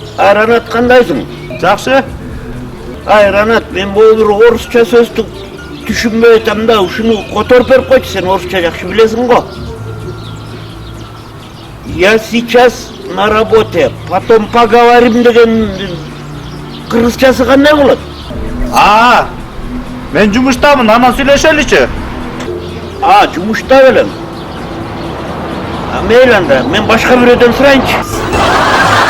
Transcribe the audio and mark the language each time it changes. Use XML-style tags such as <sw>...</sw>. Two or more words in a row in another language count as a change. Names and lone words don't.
<ky>Ранат, кандайсың? Жакшы. Ранат, мен бул орусча сөздү түшүнбөй атам да, ушуну которуп берип койчу, сен орусча жакшы билесиң го.</ky> <ru>Я сейчас на работе, потом поговорим</ru> <ky>деген кыргызчасы кандай болот? Мен жумуштамын, анан сүйлөшөлүчү. Жумушта белем. Мейли анда, мен башка бирөөдөн сурайынчы.</ky>